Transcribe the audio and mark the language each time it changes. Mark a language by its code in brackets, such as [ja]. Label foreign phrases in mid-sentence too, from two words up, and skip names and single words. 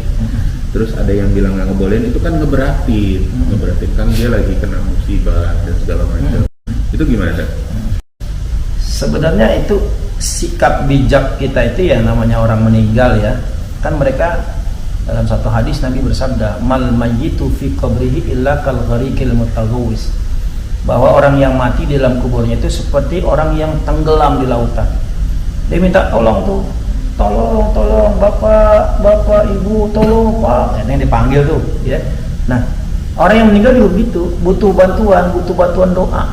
[id] Terus ada yang bilang nggak ngebolehin, itu kan ngeberatin kan dia lagi kena musibah dan segala macam. Itu gimana kan? Sebenarnya itu sikap bijak kita itu ya, namanya orang meninggal ya, kan mereka Dalam satu hadis Nabi bersabda, [ar] ما الميت في قبره إلا كالغريق المتغوث, [id] bahwa orang yang mati di dalam kuburnya itu seperti orang yang tenggelam di lautan. Dia minta tolong tuh, tolong bapak ibu, tolong pak, yang dipanggil tuh ya. Nah, orang yang meninggal juga begitu, butuh bantuan doa.